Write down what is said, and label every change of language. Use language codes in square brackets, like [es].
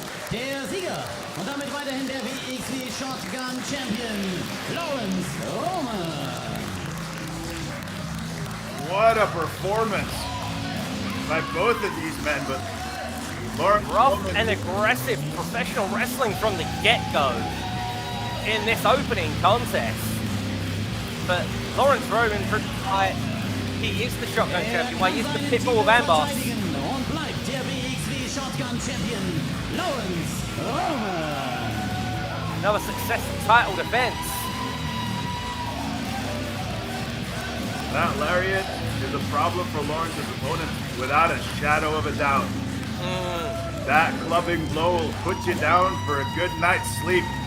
[de] Der Sieger und damit weiterhin der wXw Shotgun Champion, Laurance Roman. [en] What a performance by both of these men, but Laurance rough Roman and aggressive professional wrestling from the get-go in this opening contest. But Laurance Roman, he is the Shotgun Champion, he is the Pitbull of Amboss. [de] Und bleibt der wXw Shotgun Champion, Laurance Roman. [en] Another successful title defense. That lariat is a problem for Lawrence's opponent, without a shadow of a doubt. That clubbing blow will put you down for a good night's sleep.